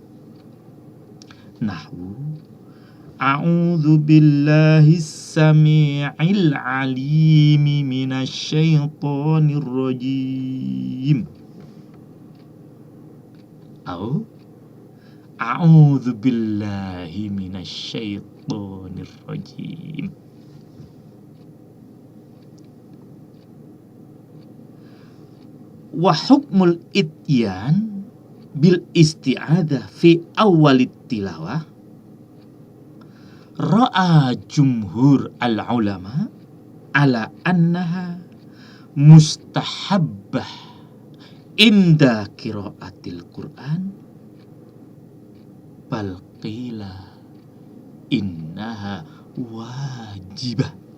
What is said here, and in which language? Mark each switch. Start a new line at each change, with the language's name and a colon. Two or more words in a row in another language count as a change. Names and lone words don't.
Arabic: نحو أعوذ بالله السميع العليم من الشيطان الرجيم. أو أعوذ بالله من الشيطان الرجيم. وحكم الإتيان بالاستعاذة في أول التلاوة رأى جمهور العلماء على أنها مستحبة عند قراءة القرآن بل قيل إنها واجبة.